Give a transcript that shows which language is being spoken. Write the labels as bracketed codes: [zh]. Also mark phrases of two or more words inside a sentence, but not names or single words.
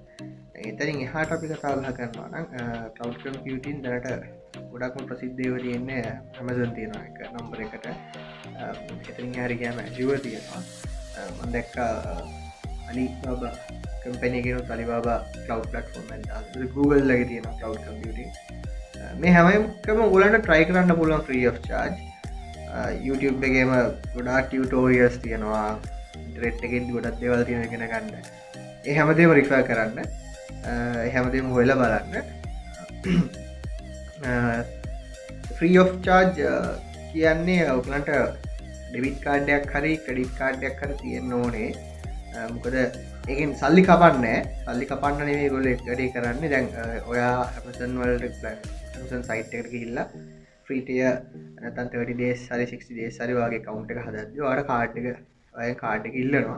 [si] එතනින් එහාට අපි කතා කරනවා නම් [en] cloud computing [si] දැනට ගොඩක්ම ප්‍රසිද්ධ වෙලා තියෙන්නේ Amazon තියෙනවා එක නම්බර් එකට. එතනින් හරි ගියාම Azure තියෙනවා. මම දැක්කා Alibaba කම්පැනි එකේ Alibaba [en] cloud platform [si] එක දාලා Google ලගේ තියෙනවා [en] cloud computing. [si] මේ හැම එකම ඔයගොල්ලන්ට try කරන්න පුළුවන් [en] free of charge. [si] YouTube එකේම ගොඩාක් tutorials තියෙනවා. ඉන්ටර්නෙට් එකෙන් ගොඩක් දේවල් තියෙනවා ඉගෙන ගන්න. ඒ හැමදේම refer කරන්න. ඒ හැමදේම හොයලා බලන්න. [en] free of charge [si] කියන්නේ ඔයගලන්ට [en] debit card [si] එකක් හරි [en] credit card [si] එකක් හරි තියෙන්න ඕනේ. මොකද ඒකෙන් සල්ලි කපන්නේ නෙමෙයි ඒගොල්ලෝ වැඩේ කරන්නේ. දැන් ඔයා Amazon වලට Amazon site එකට ගිහිල්ලා [en] free tier [si] නැත්නම් 30 days හරි 60 days හරි ඔයාගේ account එක හදද්දී ඔයාට කාඩ් එක ඉල්ලනවා.